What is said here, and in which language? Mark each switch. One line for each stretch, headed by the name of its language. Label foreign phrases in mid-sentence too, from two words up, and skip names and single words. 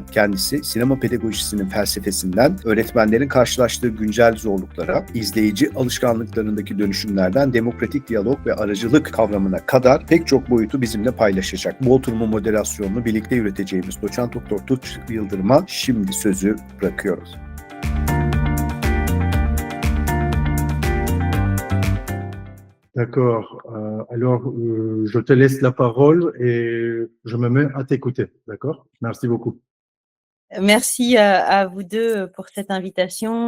Turkish: Kendisi sinema pedagojisinin felsefesinden öğretmenlerin karşılaştığı güncel zorluklara, izleyici alışkanlıklarındaki dönüşümlerden demokratik diyalog ve aracılık kavramına kadar pek çok boyutu bizimle paylaşacak. Bu oturumun moderasyonunu birlikte yürüteceğimiz Doçent Doktor Tunç Yıldırım'a şimdi sözü bırakıyoruz.
French: D'accord. Alors, je te laisse la parole et je me mets à t'écouter. D'accord? Merci beaucoup. Merci à vous deux pour cette invitation.